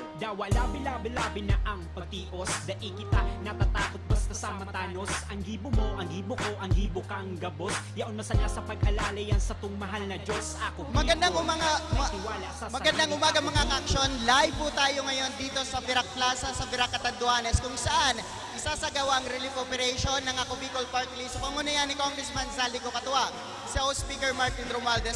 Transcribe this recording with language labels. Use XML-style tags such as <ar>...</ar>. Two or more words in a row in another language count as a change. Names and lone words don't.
<bik>Kaya wala bilabi-labi na ang pagtios. Dai kita natatakot basta sa matanos. Ang gibo mo, ang gibo ko, ang gibo kang gabos. Yaon masaya sa pag-alala yan sa tung mahal na Diyos. Ako</bik> <tl>Magandang umaga mga action. Live po tayo ngayon dito sa Virac Plaza sa Virac Catanduanes kung saan isasagawa ang</tl> <en>relief operation</en> <tl>ng Ako Bicol Party List sa pamunuan ni Congressman Zaldico Catua, si House Speaker Martin Romualdez.</tl>